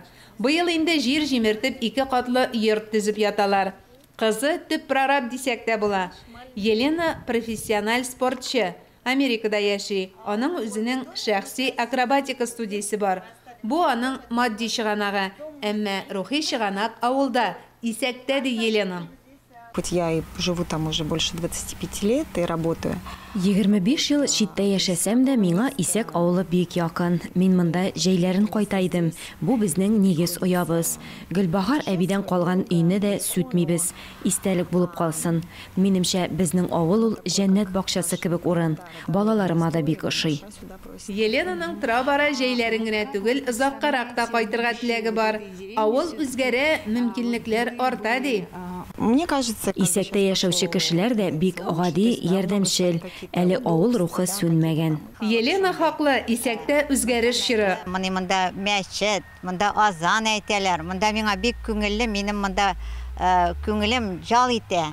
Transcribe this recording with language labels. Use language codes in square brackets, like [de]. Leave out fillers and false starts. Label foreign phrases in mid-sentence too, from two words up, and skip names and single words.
[tt] Быел инде җир җимертеп 2 катлы йорт төзеп яталар. Кызы төп прораб дисәк тә була. Елена профессиональ спортчы. Америкада яши. Аның үзенең шәхси акробатика студиясе бар. Бу аның матди чыганагы, әмма рухи чыганак авылда, Исәктә ди Елена. [ru] Хоть я и живу там уже больше 25 лет и работаю. [tt] 25 ел читтә яшәсәм дә миңа Исәк авылы бик якын. Мин монда җәйләрен кайтайдым. Бу безнең нигез оябыз. Гөлбахар әбидән калган өйне дә сүтмибез. Истәлек булып калсын. Минемчә безнең авыл ул җәннәт бакчасы кебек урын. Балаларыма да бик ошый. Еленаның тора-бара җәйләрен генә түгел, озаккарак та кайтырга теләге бар. Авыл үзгәрә, мөмкинлекләр арта ди. [ru] Мне кажется, [tt] Исәктә яшәүче кешеләр дә бик гади, ярдәмчел, әле авыл рухы сүнмәгән. Елена хаклы, Исәктә үзгәреш чоры. Моны монда мәчет, монда азан әйтәләр. Монда миңа бик күңелле, минем монда күңелем жал итә.